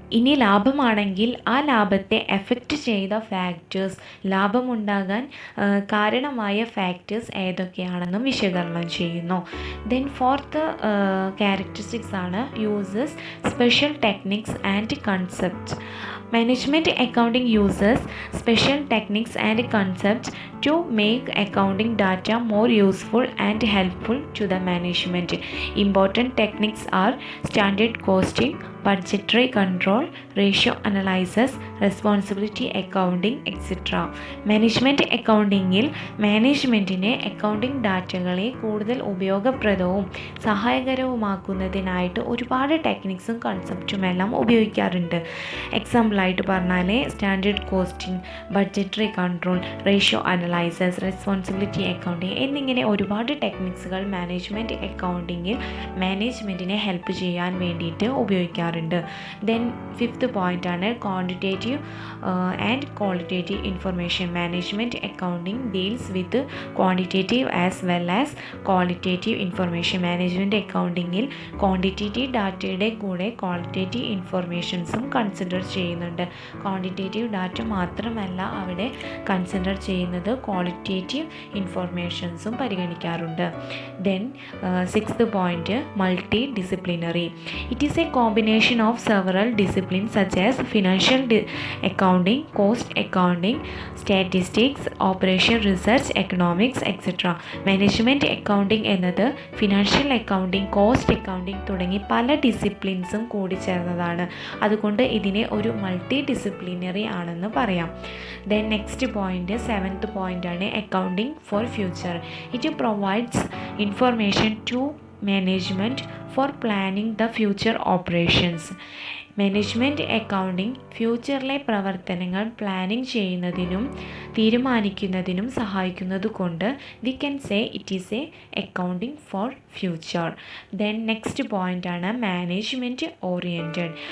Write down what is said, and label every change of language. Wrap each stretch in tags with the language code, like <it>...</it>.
<ml>ഇനി ലാഭമാണെങ്കിൽ ആ ലാഭത്തെ എഫക്റ്റ് ചെയ്ത ഫാക്ടേഴ്സ്, ലാഭമുണ്ടാകാൻ കാരണമായ ഫാക്ടേഴ്സ് ഏതൊക്കെയാണെന്നും വിശകലനം ചെയ്യുന്നു.</ml> <en>Then fourth characteristics ആണ് uses special techniques and concepts. Management accounting uses special techniques and concepts to make accounting data more useful and helpful to the management. Important techniques are standard costing, budgetary control, ratio analysis, responsibility accounting, etc.</en> <ml>Management അക്കൗണ്ടിങ്ങിൽ മാനേജ്മെൻറ്റിനെ accounting ഡാറ്റകളെ കൂടുതൽ ഉപയോഗപ്രദവും സഹായകരവുമാക്കുന്നതിനായിട്ട് ഒരുപാട് ടെക്നിക്സും കൺസെപ്റ്റും എല്ലാം ഉപയോഗിക്കാറുണ്ട്. എക്സാമ്പിളായിട്ട് പറഞ്ഞാൽ standard costing, budgetary control, ratio analysis, responsibility accounting എന്നിങ്ങനെ ഒരുപാട് ടെക്നിക്സുകൾ management അക്കൗണ്ടിങ്ങിൽ മാനേജ്മെൻറ്റിനെ help ചെയ്യാൻ വേണ്ടിയിട്ട് ഉപയോഗിക്കാറുണ്ട്.</ml> <en>Then fifth point ആണ് quantitative and qualitative information. Management accounting deals with quantitative as well as qualitative information.</en> <ml>Management അക്കൗണ്ടിങ്ങിൽ quantitative ഡാറ്റയുടെ കൂടെ ക്വാളിറ്റേറ്റീവ് ഇൻഫർമേഷൻസും കൺസിഡർ ചെയ്യുന്നുണ്ട്. Quantitative data മാത്രമല്ല അവിടെ കൺസിഡർ ചെയ്യുന്നത്, qualitative ഇൻഫർമേഷൻസും പരിഗണിക്കാറുണ്ട്.</ml> <en>Then sixth point, multi disciplinary. It is a combination of several disciplines such as financial accounting, cost accounting, statistics, operation research, economics, etc.</en> <ml>Management accounting എന്നത് financial accounting, cost accounting തുടങ്ങി പല ഡിസിപ്ലിൻസും കൂടി ചേർന്നതാണ്. അതുകൊണ്ട് ഇതിനെ ഒരു multi disciplinary ആണെന്ന് പറയാം.</ml> <en>Then next point, seventh point ആണ് accounting for future. It provides information to management for planning the future operations.</en> <ml>Management accounting ഫ്യൂച്ചറിലെ പ്രവർത്തനങ്ങൾ പ്ലാനിങ് ചെയ്യുന്നതിനും തീരുമാനിക്കുന്നതിനും സഹായിക്കുന്നതുകൊണ്ട്</ml> <en>We can say it is a accounting for future. Then next point ആണ് management oriented.</en>